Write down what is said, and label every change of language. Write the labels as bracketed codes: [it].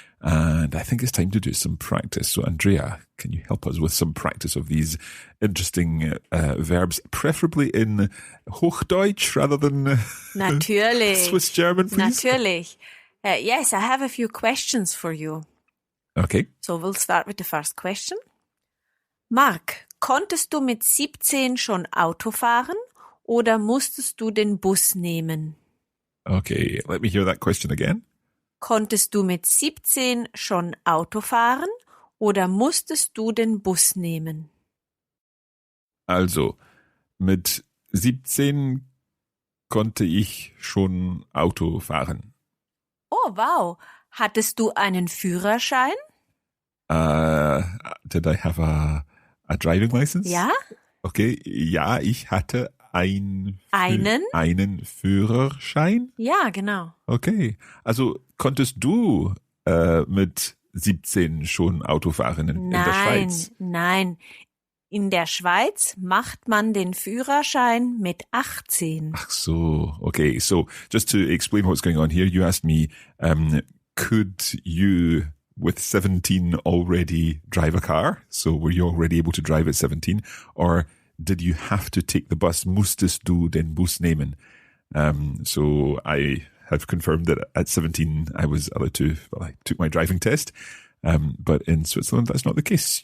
[en] And I think it's time to do some practice. So, Andrea, can you help us with some practice of these interesting verbs, preferably in Hochdeutsch rather than [de] Natürlich. [en] Swiss German, please? [de] Natürlich. [en] Yes, I have a few questions for you. Okay. So we'll start with the first question. [de] Marc, konntest du mit 17 schon Auto fahren oder musstest du den Bus nehmen? [en] Okay, let me hear that question again. [de] Konntest du mit 17 schon Auto fahren oder musstest du den Bus nehmen? Also, mit 17 konnte ich schon Auto fahren. [en] Oh, wow. [de] Hattest du einen Führerschein? [en] Did I have a driving license? [de] Ja? Okay, ja, ich hatte einen Führerschein. Ja, genau. Okay, also konntest du mit 17 schon Auto fahren in der Schweiz? Nein. In der Schweiz macht man den Führerschein mit 18. Ach so, okay. [en] So just to explain what's going on here, you asked me, could you with 17 already drive a car? So were you already able to drive at 17? Or did you have to take the bus? [de] Musstest du den Bus nehmen? [en] So I have confirmed that at 17 I was allowed to, I took my driving test. But in Switzerland, that's not the case.